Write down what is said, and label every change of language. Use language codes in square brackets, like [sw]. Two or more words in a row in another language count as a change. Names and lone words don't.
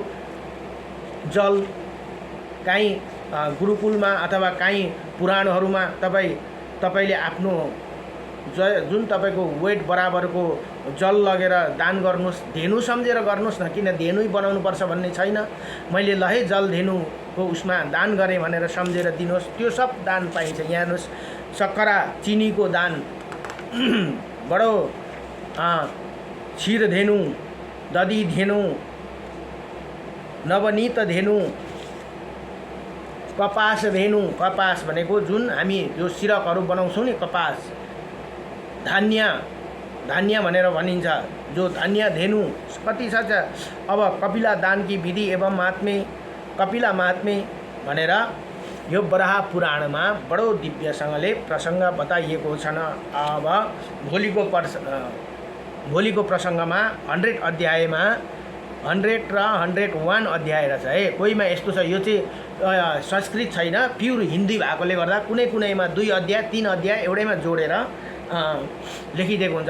[ne] जल काहीँ गुरुकुलमा अथवा काहीँ पुराणहरूमा तपाईँले आफ्नो जुन तपाईँको वेट बराबरको जल लगेर दान गर्नुहोस्, धेनु सम्झेर गर्नुहोस् न। किन धेनु बनाउनुपर्छ भन्ने छैन। मैले ल है जल धेनुको उसमा दान गरेँ भनेर सम्झेर दिनुहोस्, त्यो सब दान पाइन्छ। यहाँ हेर्नुहोस्, सक्खरा चिनीको दान, बडो क्षीर धेनु, दधी धेनु, नवनीत धेनु, कपास धेनु। कपास भनेको जुन हामी यो सिरकहरू बनाउँछौँ नि, कपास, धान्य भनेर भनिन्छ, जो धान्य धेनु कति छ। अब [hi] कपिला दान की विधि एवं महात्म्य, [ne] कपिला महात्म्य भनेर यो वराह पुराणमा बडो दिव्यसँगले प्रसङ्ग बताइएको छन्। अब भोलिको प्रसङ्गमा 100 अध्यायमा 100 र 101 अध्याय रहेछ है। कोहीमा यस्तो छ, यो चाहिँ संस्कृत छैन, प्युर हिन्दी भएकोले गर्दा कुनैमा 2 अध्याय 3 अध्याय एउटैमा जोडेर लेखिदिएको हुन्छ।